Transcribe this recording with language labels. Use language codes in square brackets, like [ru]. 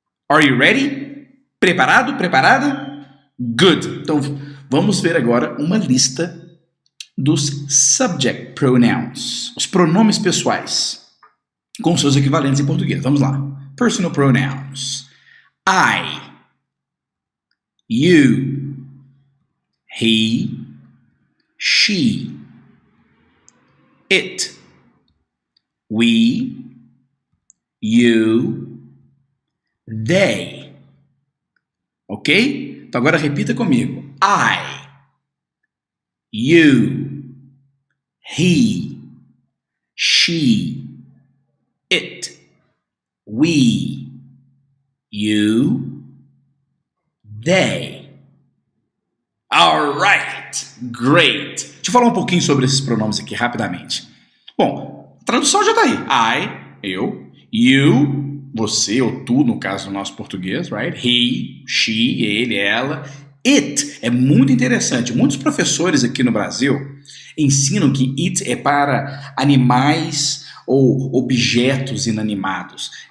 [en] Are you ready? [pt] Preparado? Preparada? [en] Good. [pt] Então, vamos ver agora uma lista dos subject pronouns, os pronomes pessoais, com seus equivalentes em português. Vamos lá. [en] Personal pronouns. I, you, he, she, it, we, you, they. [pt] Ok? Então agora repita comigo. [en] I, you, he, she, it, we, you, they. All right. Right. Great. [pt] Deixa eu falar um pouquinho sobre esses pronomes aqui rapidamente. Bom, a tradução já está aí. I, eu. You, você ou tu, no caso do nosso português, right? He, she, ele, ela. It é muito interessante. Muitos professores aqui no Brasil ensinam que it é para animais ou objetos inanimados.